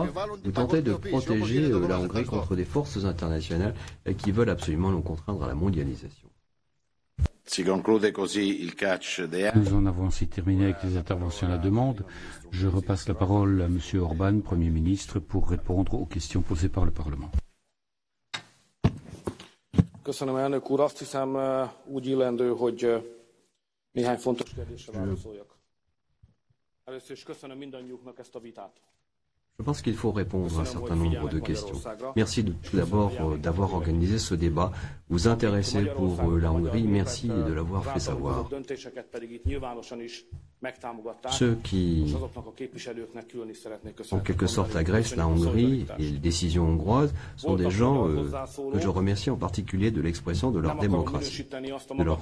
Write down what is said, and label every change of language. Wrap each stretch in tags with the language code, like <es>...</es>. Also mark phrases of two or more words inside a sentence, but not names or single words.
<fr>Vous tentez de protéger la Hongrie contre des forces internationales qui veulent absolument nous contraindre à la mondialisation. Nous en avons ainsi terminé avec les interventions à la demande. Je repasse la parole à M. Orbán, Premier ministre, pour répondre aux questions posées par le Parlement.</fr> <hu>Köszönöm, elnök úr. Azt hiszem, úgy illendő, hogy néhány fontos kérdésre válaszoljak. Először is köszönöm mindannyiuknak ezt a vitát.</hu> <fr>Je pense qu'il faut répondre à un certain nombre de questions. Merci tout d'abord d'avoir organisé ce débat. Vous intéressez pour la Hongrie, merci de l'avoir fait savoir. Ceux qui, en quelque sorte, agressent la Hongrie et les décisions hongroises sont des gens que je remercie en particulier de l'expression de leur démocratie, de leur...</fr>